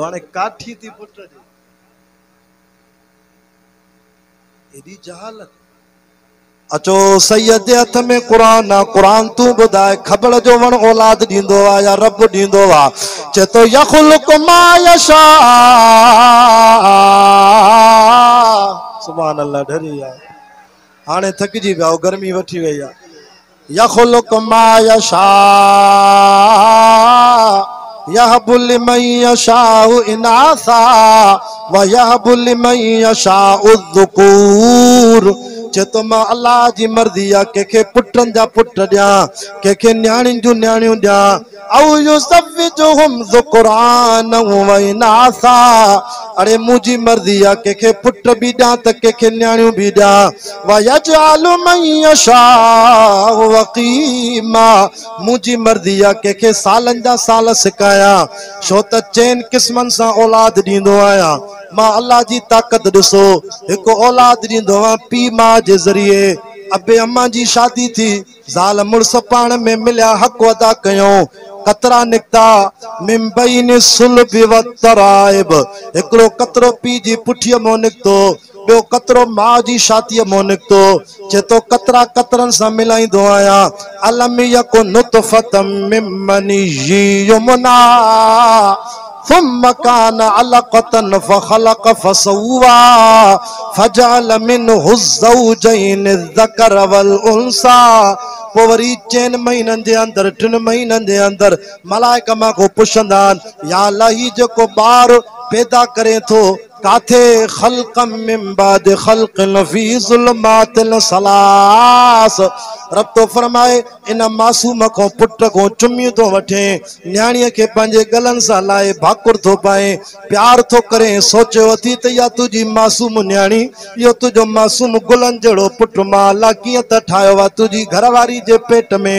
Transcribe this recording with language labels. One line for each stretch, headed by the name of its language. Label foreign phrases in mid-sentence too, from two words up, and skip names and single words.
Sindhi: हाणे काठी थी पुट जी एॾी जहालत। अचो सैयद जे हथ में क़ुरान आहे क़ुरान तूं ॿुधाए खबड़ जो वण औलाद ॾींदो आहे या रब ॾींदो आहे। चए थो
Arabic: يخلق ما يشاء سبحان الله
Sindhi: ढरी आहे हाणे थकिजी विया गर्मी वठी वई आहे।
Arabic: يخلق ما يشاء يهب لمن يشاء إناثا و يهب لمن يشاء الذكور.
Sindhi: चए तो मां अल्लाह जी मर्ज़ी आहे कंहिंखे पुटनि जा पुट ॾियां कंहिंखे न्याणियुनि जूं न्याणियूं ॾियां
Arabic: أو يزوجهم ذكرانا و إناثا.
Sindhi: अरे मुंहिंजी मर्ज़ी आहे कंहिंखे पुट बि ॾियां त कंहिंखे न्याणियूं बि ॾियां।
Arabic: و يجعل من يشاء عقيما
Sindhi: मुंहिंजी मर्ज़ी आहे कंहिंखे सालनि जा साल सिकायां छो त चइनि क़िस्मनि सां औलाद ॾींदो आहियां मां अल्लाह जी ताक़त ॾिसो हिकु औलाद ॾींदो आहियां पीउ माउ जे ज़रिए अबे अम्मा जी शादी थी ज़ाल मुड़ुस पाण में मिलिया हक़ अदा कयूं कतरा निकिता
Arabic: من بين الصلب و الترائب
Sindhi: हिकिड़ो कतरो पीउ जी पुठीअ मां निकितो ॿियो कतरो माउ जी छातीअ मां निकितो। चए तो कतरा कतरनि सां मिलाईंदो आहियां।
Arabic: ألم يك نطفة من مني يمنى ثم كان علقة فخلق فسوى فجعل منه الزوجين الذكر والأنثى।
Sindhi: पोवरी 4 महीननि जे अंदरि 3 महीननि जे अंदरि मलाइका मां को पुछंदा या अल्लाह ही जेको ॿार पैदा करे थो काथे
Arabic: خلقا من بعد خلق في ظلمات ثلاث.
Sindhi: रब तो फरमाए इन मासूम को पुट को चुमियूं तो वठे न्याणीअ खे पंहिंजे गलनि सां लाए भाकुर थो पाए प्यार थो करे सोचियो अथी त या तुंहिंजी मासूम न्याणी इहो तुंहिंजो मासूम गुलनि जहिड़ो पुट मां अल्लाह कीअं त ठाहियो आहे तुंहिंजी घरवारी जे पेट में।